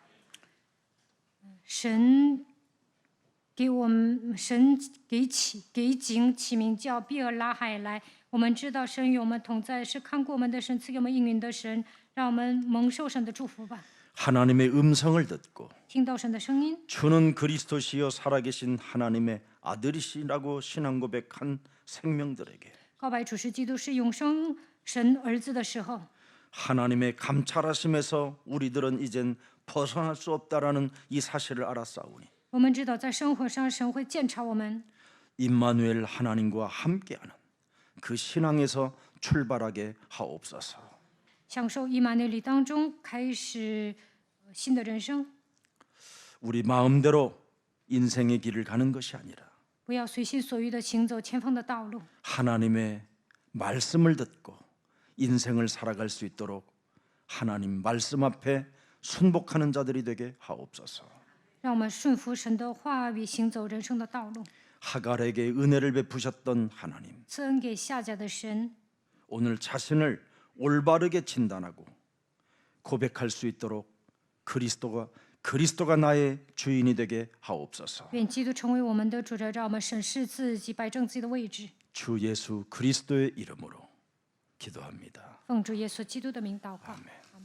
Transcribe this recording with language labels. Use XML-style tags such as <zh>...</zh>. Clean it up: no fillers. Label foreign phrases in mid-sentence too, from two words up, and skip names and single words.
<zh>神给我们，神给井起名叫比尔拉海来。我们知道神与我们同在，是看顾我们的神，赐给我们应允的神，让我们蒙受神的祝福吧。</zh> <ko>하나님의 음성을 듣고</ko> <zh>听到神的声音，</zh> <ko>주는 그리스도시요 살아계신 하나님의 아들이시라고 신앙 고백한 생명들에게</ko> <zh>告白主是基督是永生神儿子的时候，</zh> <ko>하나님의 감찰하심에서 우리들은 이젠 벗어날 수 없다라는 이 사실을 알았사오니</ko> <zh>我们知道在生活上神会鉴察我们，</zh> <ko>임마누엘 하나님과 함께하는 그 신앙에서 출발하게 하옵소서.</ko> <zh>享受以马内利当中开始新的人生。</zh> <ko>우리 마음대로 인생의 길을 가는 것이 아니라</ko> <zh>不要随心所欲的行走前方的道路，</zh> <ko>하나님의 말씀을 듣고 인생을 살아갈 수 있도록 하나님 말씀 앞에 순복하는 자들이 되게 하옵소서.</ko> <zh>让我们顺服神的话语，行走人生的道路。</zh> <ko>하갈에게 은혜를 베푸셨던 하나님,</ko> <zh>赐恩给下家的神，</zh> <ko>오늘 자신을 올바르게 진단하고 고백할 수 있도록 그리스도가 나의 주인이 되게 하옵소서.</ko> <zh>愿基督成为我们的主人，让我们审视自己，摆正自己的位置。</zh> <ko>주 예수 그리스도의 이름으로 기도합니다.</ko> <zh>奉主耶稣基督的名祷告。</zh> <ko>아멘.</ko>